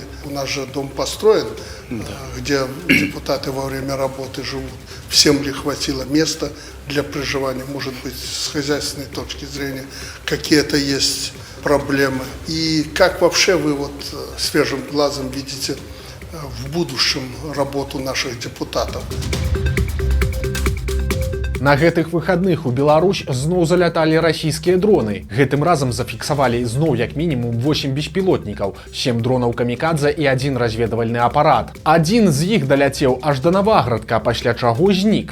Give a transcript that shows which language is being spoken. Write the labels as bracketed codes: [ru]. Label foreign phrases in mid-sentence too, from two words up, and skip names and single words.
[ru] У нас же дом построен, где депутаты во время работы живут. Всем ли хватило места для проживания, может быть, с хозяйственной точки зрения какие-то есть проблемы. И как вообще вы вот свежим глазом видите в будущем работу наших депутатов? [be] На гэтых выхадных у Беларусь зноў заляталі расійскія дроны. Гэтым разам зафіксавалі зноў як мінімум 8 беспілотнікаў, 7 дронаў камікадзе і 1 разведавальны апарат. Адзін з іх даляцеў аж да Наваградка, пасля чаго знік.